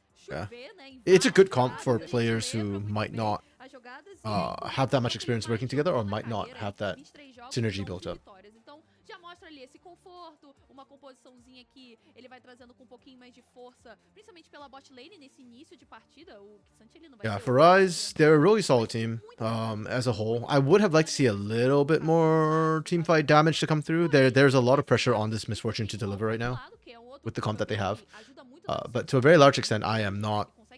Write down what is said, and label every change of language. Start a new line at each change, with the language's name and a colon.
English: Yeah. It's a good comp for players who might not have that much experience working together or might not have that synergy built up.
Portuguese: Já mostra ali esse conforto, uma composiçãozinha que ele vai trazendo com um pouquinho mais de força, principalmente pela bot lane nesse início de partida. O K'Sante ele não vai
English: for Rise, they're a really solid team as a whole. I would have liked to see a little bit more team fight damage to come through. There's a lot of pressure on this Misfortune to deliver right now with the comp that they have. But to a very large extent, I am not.